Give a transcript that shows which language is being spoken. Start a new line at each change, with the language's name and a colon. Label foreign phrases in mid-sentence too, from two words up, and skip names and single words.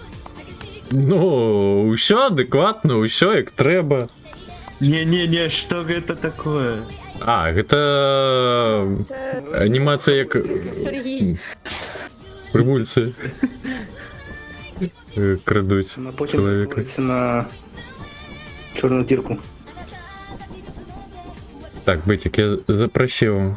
Belarusian: Ну, усё адекватно, усё як трэба.
Russian: Не, что это такое?
Belarusian: Гэта
Ukrainian: Це анімація як Сергій. прибульці крадуть Вона потім чоловіка. перетвориться на чорну дірку.
Russian: Так, битик, я запросил.